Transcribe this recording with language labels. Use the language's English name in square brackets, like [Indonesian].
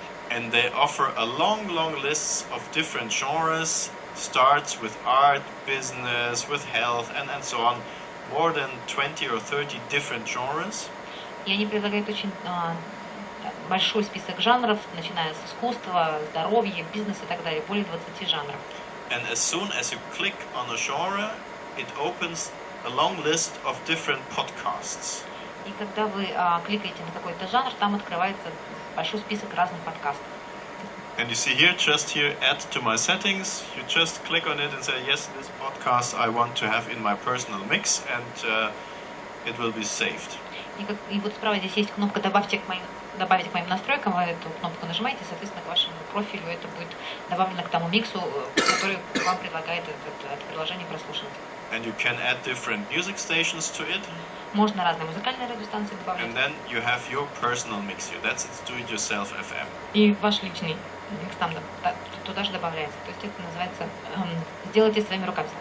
[English] And they offer a long list of different genres, starts with art, business, with health, and so on. More than 20 or 30 different genres. [Russian] И они предлагают очень большой список жанров, начиная с искусства, здоровья, бизнеса и так далее, более 20 жанров. [English] And as soon as you click on a genre, it opens a long list of different podcasts. [Russian] И когда вы кликаете на какой-то жанр, там открывается большой список разных подкастов. [English] And you see here, just here, add to my settings. You just click on it and say, yes, this podcast I want to have in my personal mix, and it will be saved. [Russian] И вот справа здесь есть кнопка добавить к моим настройкам. Вы эту кнопку нажимаете, соответственно, к вашему профилю это будет добавлено к тому миксу, который вам предлагает это приложение прослушивать. [English] And you can add different music stations to it. [Russian] Можно разные музыкальные радиостанции добавлять. [English] And then you have your personal mix here. That's it, do-it-yourself FM. [Russian] И ваш личный микс там туда же добавляется. То есть это называется сделайте своими руками.